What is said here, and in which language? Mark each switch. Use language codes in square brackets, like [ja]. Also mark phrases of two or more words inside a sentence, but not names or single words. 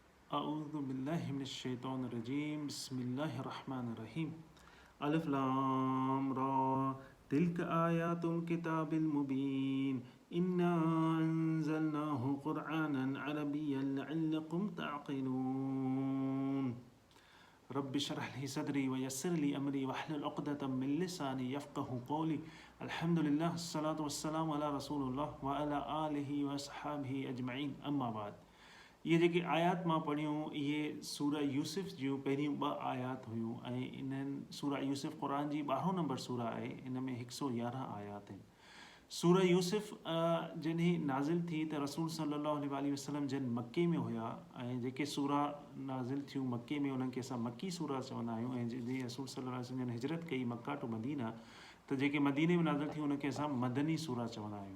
[ar] أعوذ بالله من الشيطان الرجيم بسم الله الرحمن الرحيم ألف لام را تلك آيات الكتاب المبين إنا أنزلناه قرآنا عربيا لعلكم تعقلون رب اشرح لي صدري ويسر لي أمري واحلل عقدة من لساني يفقه قولي الحمد لله الصلاة والسلام على رسول الله وعلى آله وصحبه أجمعين أما بعد [sd] ये जेके आयात मां पढ़ियूं इहे सूरा यूसुफ जूं पहिरियूं 2 आयात हुयूं ऐं इन्हनि सूरा यूसुफ क़ुरान जी 12 नंबर सूरा आहे। इन में 111 आयात आहिनि। सूरा यूसुफ जॾहिं नाज़िल थी त रसूल [ar] صلى الله عليه وسلم [sd] जन मके में हुया ऐं जेके सूरा नाज़िल थियूं मके में उन्हनि खे असां मकी सूरा चवंदा आहियूं ऐं जॾहिं रसूल [ar] صلى الله عليه وسلم [sd] जन हिजरत कई मक्का टू मदीना त जेके मदीने में नाज़िल थियूं उनखे असां मदनी सूरा चवंदा आहियूं।